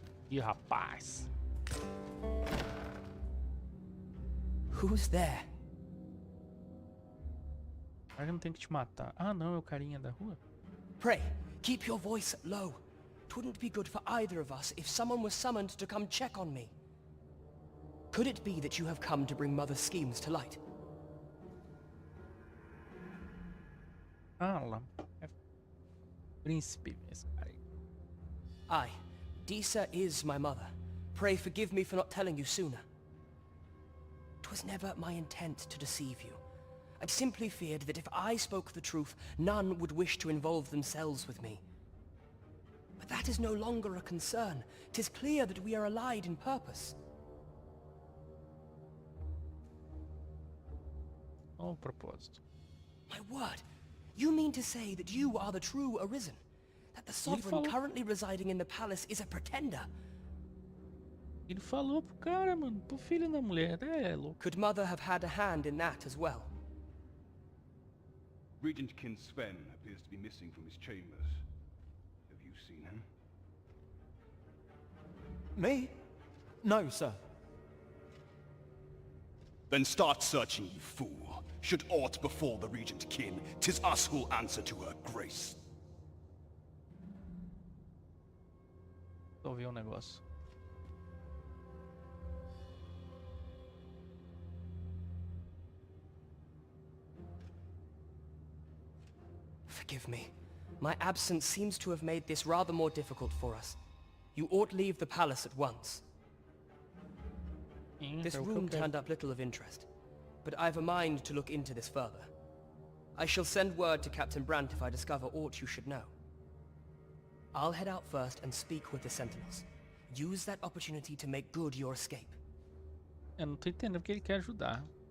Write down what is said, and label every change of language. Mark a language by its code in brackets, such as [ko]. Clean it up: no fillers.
[pt] Ih, rapaz. [en] Who's there? [pt] Eu não tenho que te matar. Ah, não, é o carinha da rua. [en] Pray, keep your voice low. Twouldn't be good for either of us if someone was summoned to come check on me. Could it be that you have come to bring Mother's schemes to light? [pt] Ah, lá. É príncipe, esse cara aí. [en] Aye, Disa is my mother. Pray forgive me for not telling you sooner. 'Twas never my intent to deceive you. I'd simply feared that if I spoke the truth, none would wish to involve themselves with me. But that is no longer a concern. 'Tis clear that we are allied in purpose. [pt] Oh, propósito. [en] My word, you mean to say that you are the true Arisen? That the sovereign currently residing in the palace is a pretender? [pt] Ele falou pro cara, mano, pro filho da mulher, é louco. [en] Could Mother have had a hand in that as well? Regent Kin Sven appears to be missing from his chambers. Have you seen him? Me? No, sir. Then start searching, you fool. Should aught befall the Regent Kin, 'tis us who'll answer to her grace. [pt] Ouvi um negócio. [en] Forgive me. My absence seems to have made this rather more difficult for us. You ought leave the palace at once. This room turned up little of interest, but I've a mind to look into this further. I shall send word to Captain Brandt if I discover aught you should know. I'll head out first and speak with the Sentinels. Use that opportunity to make good your escape. [pt] Eu não tô entendendo porque ele quer ajudar.